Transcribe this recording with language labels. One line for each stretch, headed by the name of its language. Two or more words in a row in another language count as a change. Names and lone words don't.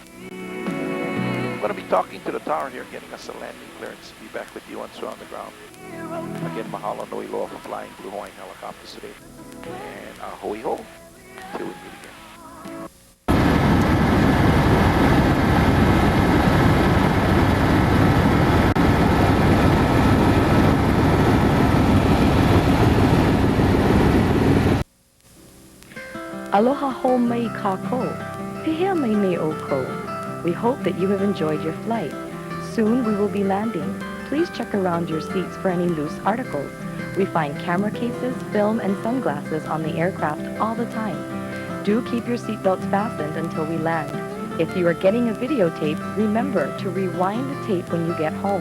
English: I'm going to be talking to the tower here, getting us a landing clearance. Be back with you once we're on the ground. Again,
Hawaiian: mahalo nui loa
English: for flying Blue Hawaiian Helicopters today. And
Hawaiian: ahui ho,
English: till we meet again.
Hawaiian: Aloha ho mai kako, pehea mai ne o ko.
English: We hope that you have enjoyed your flight. Soon we will be landing. Please check around your seats for any loose articles. We find camera cases, film, and sunglasses on the aircraft all the time. Do keep your seatbelts fastened until we land. If you are getting a videotape, remember to rewind the tape when you get home.